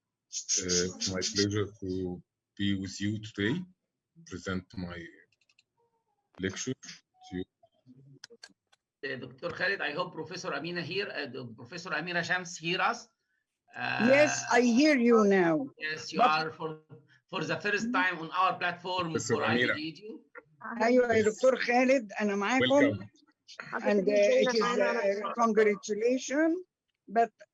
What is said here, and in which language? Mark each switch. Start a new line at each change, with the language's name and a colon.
English: It's my pleasure to be with you today, present my lecture to you. Dr. Khalid, I hope Professor Amina here, Professor Amira Shams hear us. Yes, I hear you now. Yes, you are for the first time on our platform for IBD.
Arabic: أيوة يا دكتور خالد أنا معاكم.
English: And it is congratulations, but